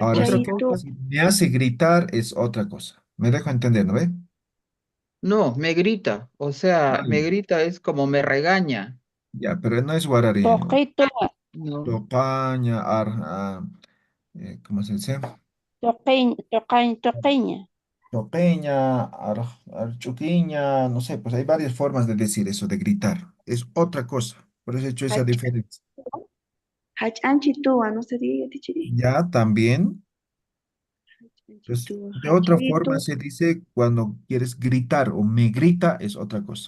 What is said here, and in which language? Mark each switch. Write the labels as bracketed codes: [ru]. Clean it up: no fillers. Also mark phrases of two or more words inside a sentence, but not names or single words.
[es] Ahora, Otra [ay] Hachaitua. [es] cosa. si me hace gritar es otra cosa. Me dejo entender, ¿no ve? No, me grita. O sea, me Ay, grita es como me regaña. ya, pero no es guararí. [ay] Toqitua. [es] No, Topaña, ¿cómo se dice? [ay] Toqueña. Topeña, archuquiña, [es] no sé, pues hay varias formas de decir eso, de gritar. Es otra cosa. Por eso he hecho esa Hach- diferencia. Hachanchitua, ¿no sería, Tichiri? Ya también, pues, [ay] Hachanchitua. [es] de otra forma [ay] Hachaitu. [es] se dice cuando quieres gritar o me grita es otra cosa.